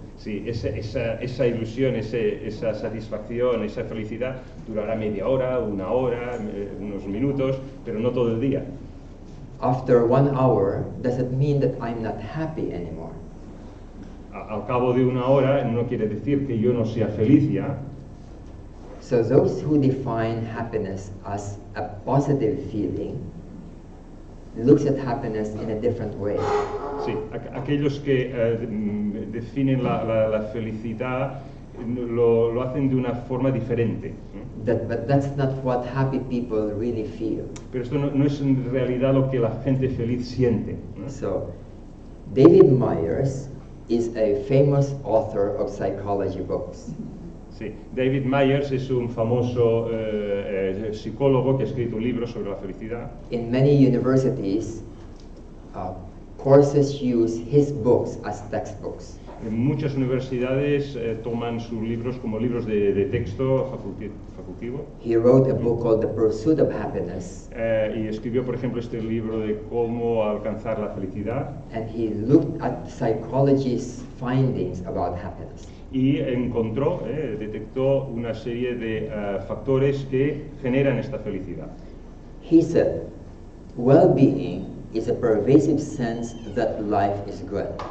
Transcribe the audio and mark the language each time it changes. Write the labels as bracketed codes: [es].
[es] Sí, esa ilusión, esa satisfacción, esa felicidad durará media hora, una hora, unos minutos, pero no todo el día. [en] After 1 hour, does it mean that I'm not happy anymore? [es] Al cabo de una hora no quiere decir que yo no sea feliz ya. [en] So those who define happiness as a positive feeling looks at happiness in a different way. [es] Sí, aquellos que definen la felicidad lo hacen de una forma diferente, ¿no? [en] But that's not what happy people really feel. [es] Pero esto no es en realidad lo que la gente feliz siente, ¿no? [en] So, David Myers is a famous author of psychology books. [es] Sí, David Myers es un famoso psicólogo que ha escrito un libro sobre la felicidad. [en] In many universities, courses use his books as textbooks. [es] En muchas universidades toman sus libros como libros de texto facultativo. [en] He wrote a book called The Pursuit of Happiness, [es] Y escribió, por ejemplo, este libro de cómo alcanzar la felicidad. [en] and he looked at psychology's findings about happiness. [es] Y encontró, detectó una serie de factores que generan esta felicidad. [en] He said, well-being is a pervasive sense that life is good.